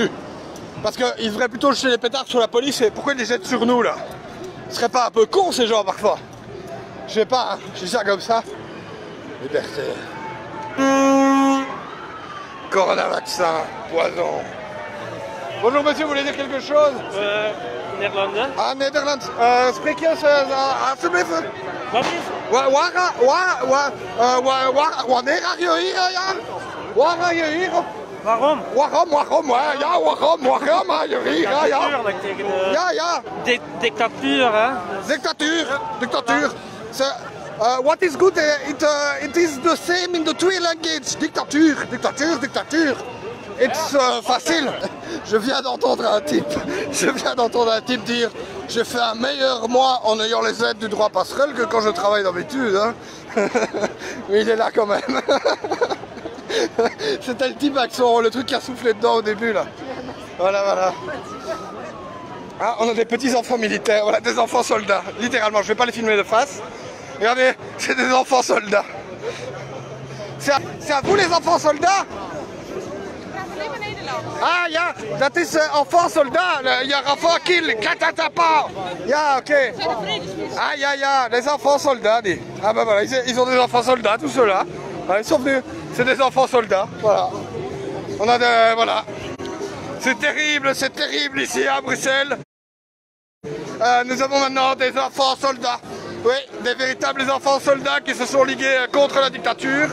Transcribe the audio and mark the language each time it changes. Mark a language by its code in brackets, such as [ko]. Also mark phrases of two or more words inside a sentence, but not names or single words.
[fr] Parce qu'ils devraient plutôt jeter les pétards sur la police et pourquoi ils les jettent sur nous là? Ce serait pas un peu con ces gens parfois? Je sais pas, hein, je dis ça comme ça. Liberté. Corona vaccin, poison. Bonjour monsieur, vous voulez dire quelque chose? [nl] Nederlander. Ah, Nederlands. Spreek je alsjeblieft? Wat is? Wanneer ga je hier, Jan? Waar ga je hier? Waarom? Waarom, ja, waarom ga je hier, ja? Natuurlijk tegen de Ja. dictatuur, hè? Dictatuur. [en] What is good, it is the same in the three languages. Dictatuur. It's facile. [fr] Je viens d'entendre un type dire j'ai fait un meilleur mois en ayant les aides du droit passerelle que quand je travaille d'habitude. Hein. Mais il est là quand même. C'était le type avec le truc qui a soufflé dedans au début là. Voilà. Ah, on a des petits enfants militaires, voilà, des enfants soldats. Littéralement, je vais pas les filmer de face. Regardez, c'est des enfants soldats. C'est à vous les enfants soldats? [nl] Ah ja, dat is [fr] enfant soldat. Il y a enfant kill, katatapa. Ja, ok. [nl] Ah ja, [fr] les enfants soldats. Ah bah voilà, ils ont des enfants soldats, tous ceux-là. Ils sont venus, c'est des enfants soldats. Voilà. On a de, voilà. C'est terrible ici à Bruxelles. Nous avons maintenant des enfants soldats. Oui, des véritables enfants soldats qui se sont ligués contre la dictature.